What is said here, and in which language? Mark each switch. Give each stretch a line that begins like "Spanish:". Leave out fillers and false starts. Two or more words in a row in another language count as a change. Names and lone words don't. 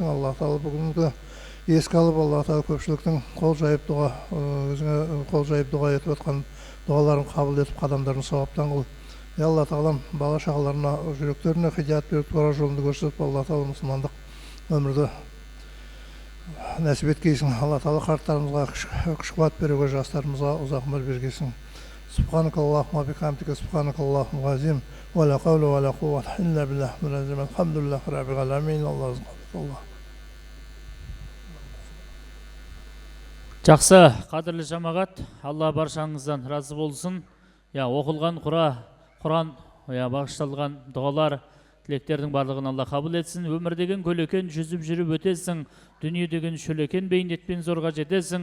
Kazakh: Алла Тағала бүгінгі еске алып, Алла Тағала көпшіліктің қол жайып дұға етіп отқан дұғаларын қабыл етіп, қадамдарын сауаптан қыл. Алла Тағалам бала-шағаларына, жүректеріне хидият беріп, тура жолынды көрсетіп, Алла Тағала мұсылмандық өмірді нәсіп еткейсің. Алла Тағала қарттарымызға күш-қуат беруге, жастарымызға ұзақ ғұмыр бергейсің.
Arabic: سبحانك اللهم بحمدك، سبحانك اللهم عظيم، ولا حول ولا قوة إلا بالله. الحمد لله رب العالمين. Аллах.
Kazakh: Жақсы, қадірлі жамағат, Алла баршаңыздан разы болсын. оқылған құран бағышталған дұғалар, тілектердің барлығын Алла қабыл етсін. Өмір деген көлекен, жүзіп жүріп өтесің. Дүние деген шөлекен, бейнетпен зорға жетесің.